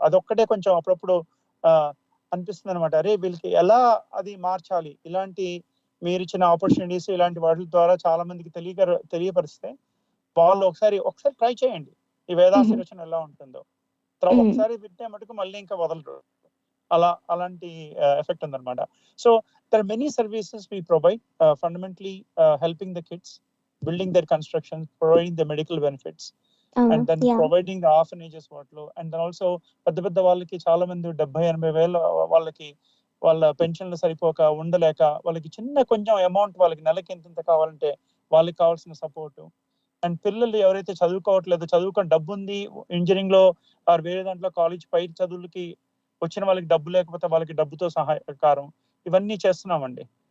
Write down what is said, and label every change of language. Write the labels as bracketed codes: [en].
[te] అదొక్కటే కొంచెం అప్పుడప్పుడు అనిపిస్తుంది అనమాట. అరే వీళ్ళకి ఎలా అది మార్చాలి, ఇలాంటి మీరు ఇచ్చిన ఆపర్చునిటీస్ ఇలాంటి వాటి ద్వారా చాలా మందికి తెలియపరిస్తే వాళ్ళు ఒకసారి ట్రై చేయండి ఈ వేదాశీర్వచనం ఎలా ఉంటుందో. ఒకసారి వింటే మటుకు మళ్ళీ ఇంకా వదలరు, అలాంటి ఎఫెక్ట్ ఉందన్నమాట. [en] So there are many services we provide, fundamentally helping the kids, building their constructions, providing the medical benefits, and then providing the orphanages వాటిలో. And then also [te] పెద్ద వాళ్ళకి చాలా మంది 70-80 వేల వాళ్ళకి వాళ్ళ పెన్షన్లు సరిపోక ఉండలేక వాళ్ళకి చిన్న కొంచెం అమౌంట్ వాళ్ళకి నెలకి ఎంత కావాలంటే వాళ్ళకి కావాల్సిన సపోర్టు. అండ్ పిల్లలు ఎవరైతే చదువుకొని డబ్బు ఉంది, ఇంజనీరింగ్ లో వేరే దాంట్లో కాలేజ్ పై చదువులకి వచ్చిన వాళ్ళకి డబ్బు లేకపోతే వాళ్ళకి డబ్బుతో సహాయకారం ఇవన్నీ చేస్తున్నామండి.